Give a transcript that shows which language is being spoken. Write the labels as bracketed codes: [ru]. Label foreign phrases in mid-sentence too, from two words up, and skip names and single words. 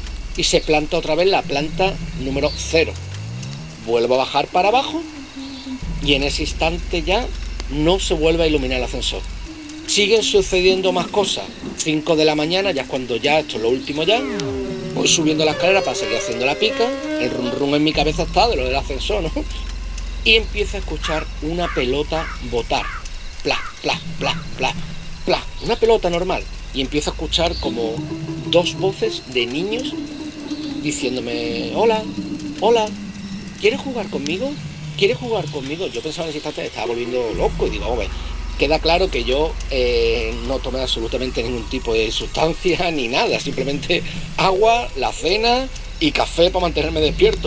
[es] Y se planta otra vez la planta número 0. Vuelvo a bajar para abajo y en ese instante ya no se vuelve a iluminar el ascensor. Siguen sucediendo más cosas. 5 de la mañana, ya es cuando ya, esto es lo último ya, voy subiendo la escalera para seguir haciendo la pica, el rum rum en mi cabeza está de lo del ascensor, ¿no? Y empiezo a escuchar una pelota botar. Pla, pla, pla, pla, pla. Una pelota normal. Y empiezo a escuchar como 2 voces de niños diciéndome, hola, hola, ¿quieres jugar conmigo? ¿Quieres jugar conmigo? Yo pensaba en ese instante que estaba volviendo loco y digo, vamos a ver. Queda claro que yo no tomé absolutamente ningún tipo de sustancia ni nada, simplemente agua, la cena y café para mantenerme despierto.